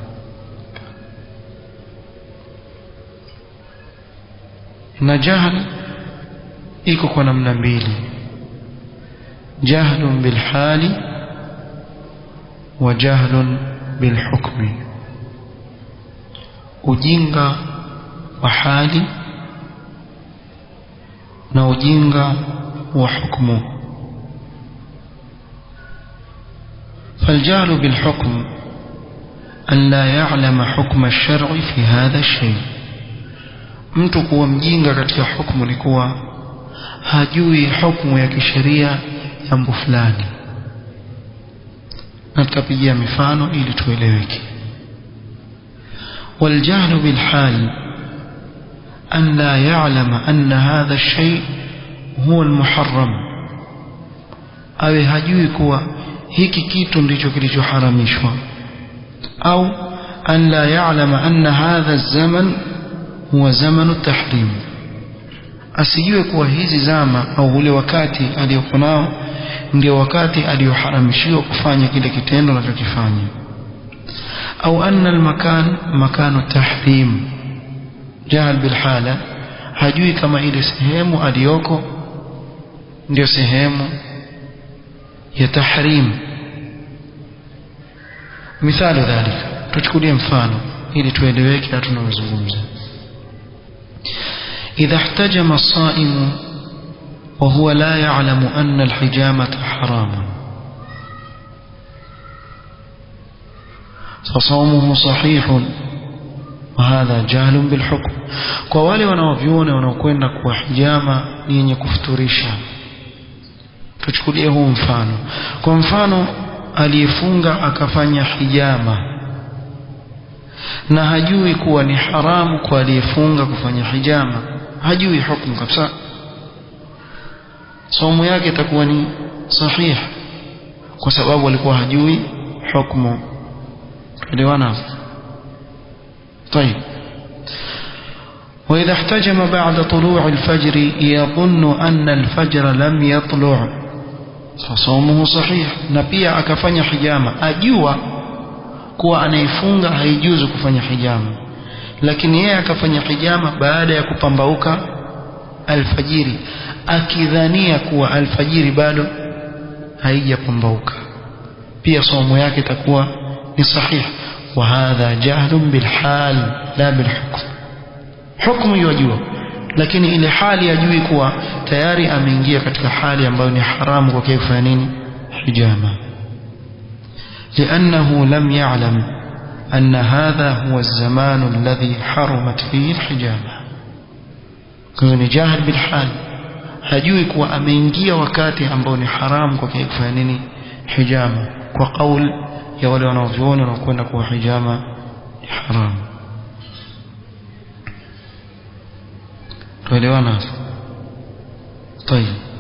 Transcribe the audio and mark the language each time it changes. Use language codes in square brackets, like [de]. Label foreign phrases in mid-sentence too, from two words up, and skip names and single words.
[sw] Na jahl iko kwa namna mbili: [ar] جهل بالحال وجهل بالحكم. [sw] ujinga wa hali na ujinga wa hukumu. [ar] فالجهل بالحكم أن لا يعلم حكم الشرع في هذا الشيء. [sw] mtu kuwa mjinga katika hukumu ni kuwa hajui hukumu ya kisheria jambo fulani. na tutapigia mifano ili tueleweke. [ar] والجهل بالحال أن لا يعلم أن هذا الشيء هو المحرم. [sw] awe hajui kuwa hiki kitu ndicho kilichoharamishwa. [ar] au أن لا يعلم أن هذا الزمان هو زمان التحريم. [sw] asijue kuwa hizi zama au ule wakati aliokuwa nao ndio wakati alioharamishiwa kufanya kile kitendo anachokifanya. [ar] au أن المكان مكان التحريم. جهل بالحال, [sw] hajui kama ile sehemu aliyoko ndio sehemu ya tahrim. [ar] مثال ذلك [sw] tuchukulie mfano ili tueleweke tunazungumza. [ar] إذا احتجم الصائم وهو لا يعلم أن الحجامة حرام فصومه صحيح وهذا جهل بالحكم. [sw] kwa wale wanaoviona wanaokwenda kwa hijama ni yenye kufuturisha, tuchukulie huu mfano. kwa mfano aliyefunga akafanya hijama na hajui kuwa ni haramu kwa aliyefunga kufanya hijama, hajui hukumu kabisa, saumu yake itakuwa ni sahih kwa sababu alikuwa hajui hukumu. elewana? [ar] طيب. وإذا احتجم بعد طلوع الفجر يظن أن الفجر لم يطلع فصومه صحيح. [sw] na pia akafanya hijama ajua kuwa anayefunga haijuzu kufanya hijama, lakini yeye akafanya hijama baada ya kupambauka alfajiri akidhania kuwa alfajiri bado haijapambauka, pia somo yake itakuwa ni sahih. [ar] وهذا جهل بالحال لا بالحكم. [sw] hukumu yajua lakini ile hali yajui kuwa tayari ameingia katika hali ambayo ni haramu kwa kufanya nini hijama. [ar] لأنه لم يعلم أن هذا هو الزمان الذي حرمت فيه الحجامة. كون جاهل بالحال [sw] hajui kuwa ameingia wakati ambao ni haramu kwa kufanya nini hijama, kwa kauli ya wale wanaoviona na kwenda kwa hijama ni haramu. tuelewana? [ar] طيب.